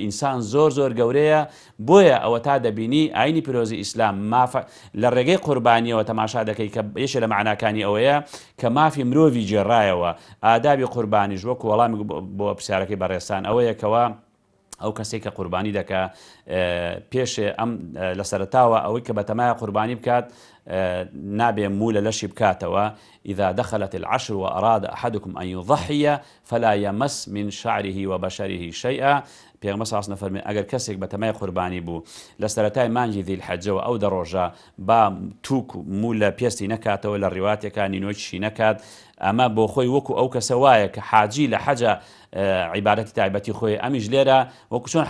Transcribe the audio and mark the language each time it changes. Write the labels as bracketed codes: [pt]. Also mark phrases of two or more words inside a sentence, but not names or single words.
[ckb] ئینسان زۆر گەورەیە بۆیە ئەوە تا دەبینی ئاینی پیرۆزی ئیسلام لە ڕێگەی قوربانیەوە تەماشا دەکەی کە یەکێک لە معناکانی ئەوەیە کە مافی مرۆڤی جێڕایەوە ئادابی قوربانیش وەکو وەڵامی بۆ پرسیارەکەی بەڕێستان ئەوەیەکەوە ئەو کەسێک کە قوربانی دەکا پێشێ ئەم لە سەرتاوە ئەوەی کە بەتەمایە قوربانی بکات نابێ مو لە لەشی بکاتەوە. [ar] إذا دخلت العشر وأراد أحدكم أن يضحي فلا يمس من شعره وبشره شيئا. [ckb] پێغەمبەر [ar] صلی الله علیه و سلم [ckb] فەرمێ ئەگەر کەسێک بەتەمای قوربانی بوو لە سەرەتای مانگی ذیل حەجەوە ئەو دەڕۆژە با تووک مو لە پێستی نەکاتەوە لە ڕێواتێکە نینۆکیشی نەکات ئەمە بۆ خۆی وەکو ئەو کەسە وایە کە حاجی لە حەجە عیبادەتی تایبەتی خۆی ئەمیش لێرە وەکو چۆن